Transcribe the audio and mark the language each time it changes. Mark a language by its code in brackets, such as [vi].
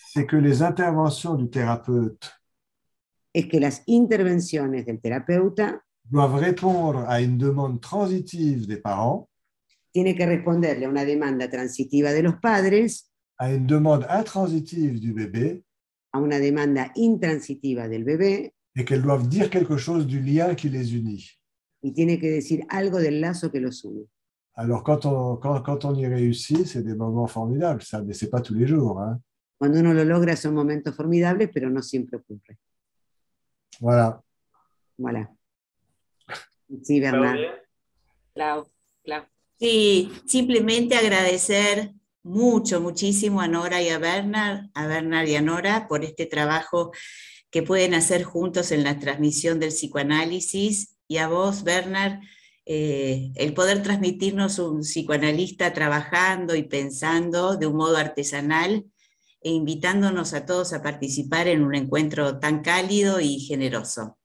[fr] C'est que les interventions du thérapeute [es] es que las intervenciones del terapeuta [fr] doivent répondre à une demande transitive des parents, [es] tiene que responderle a una demanda transitiva de los padres, [fr] à une demande intransitive du bébé, [es] a una demanda intransitiva del bebé, [fr] et qu'elles doivent dire quelque chose du lien qui les unit. [es] y tiene que decir algo del lazo que los une. [fr] Alors, quand on y réussit, c'est des moments formidables, ça, mais ce n'est pas tous les jours. Hein. [es] Cuando uno lo logra son momentos formidables, pero no siempre ocurre. [fr] Voilà. Voilà. [es] Sí, [fr] Bernard. [es] Clau. Sí, simplemente agradecer muchísimo a Nora y a Bernard y a Nora por este trabajo que pueden hacer juntos en la transmisión del psicoanálisis, y a vos, Bernard, el poder transmitirnos un psicoanalista trabajando y pensando de un modo artesanal e invitándonos a todos a participar en un encuentro tan cálido y generoso.